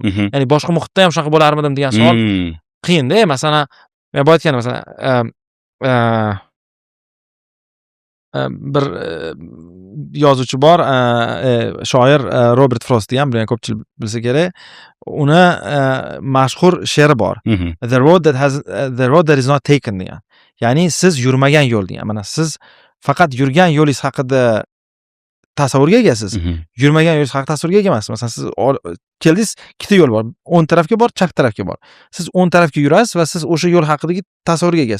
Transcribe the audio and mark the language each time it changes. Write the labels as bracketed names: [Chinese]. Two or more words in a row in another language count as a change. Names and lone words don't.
[Uzbek] Ya'ni boshqa muhitda ham shunaqa bo'larmidim degan savol qiyin-da. Masalan, men bu aytganim masalan bir yozuvchi bor, shoir Robert Frost degan, buni ko'pchilik bilsa kerak. Uni mashhur she'ri bor. [English] The road that is not taken degan. [Uzbek] Ya'ni siz yurmagan yo'l degan. Mana siz faqat yurgan yo'lingiz haqida tasavvurga egasiz. Yurmagan yo'lingiz haqida tasavvurga ega emas. Masalan, siz keldingiz, ikkita yo'l bor. O'ng tarafga bor, chap tarafga bor. Siz o'ng tarafga yurasiz va siz o'sha yo'l haqidagi tasavvurga egasiz.